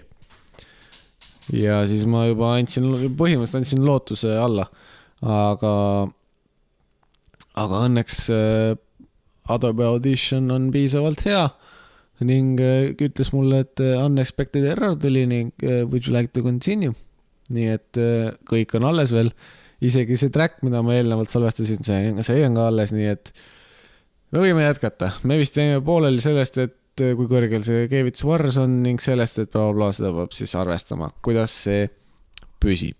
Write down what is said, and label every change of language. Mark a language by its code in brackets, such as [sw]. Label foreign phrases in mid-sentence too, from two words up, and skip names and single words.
[et] Ja siis ma juba põhimõtteliselt andsin lootuse alla, aga õnneks Adobe Audition on piisavalt hea ning ütles mulle, et [en] unexpected error [et] tuli ning [en] would you like to continue? [et] Nii et kõik on alles veel, isegi see track, mida ma eelnevalt salvestasin, see on ka alles, nii et me võime jätkata. Me vist jäime pooleli sellest, et kui kõrgel see keevitusvarrs on ning sellest, et bla seda peab siis arvestama, kuidas see püsib.